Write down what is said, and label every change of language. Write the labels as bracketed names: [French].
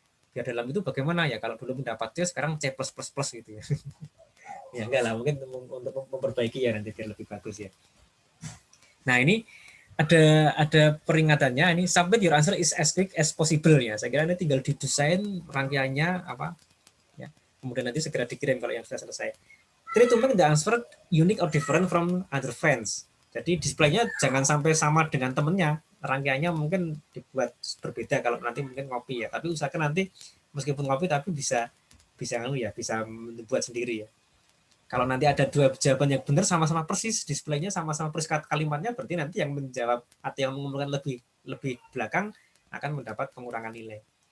[Indonesian] Biar dalam itu bagaimana ya, kalau dulu mendapat C sekarang C++ gitu ya. Ya enggak lah, mungkin untuk memperbaiki ya nanti biar lebih bagus ya. [English] Nah, [Indonesian] ini ada peringatannya, ini [English] submit your answer is as quick as possible ya. [Indonesian] Saya kira ini tinggal didesain rangkaiannya apa ya. Kemudian nanti segera dikirim kalau yang sudah selesai. [English] Try to make the answer unique or different from other friends. [Indonesian] Jadi displaynya jangan sampai sama dengan temennya. Rangkaiannya mungkin dibuat berbeda kalau nanti mungkin ngopi ya. Tapi usahakan nanti meskipun ngopi tapi bisa membuat sendiri ya. Kalau nanti ada 2 jawaban yang benar sama-sama persis, displaynya sama-sama persis kalimatnya, berarti nanti yang menjawab atau yang mengumpulkan lebih belakang akan mendapat pengurangan nilai.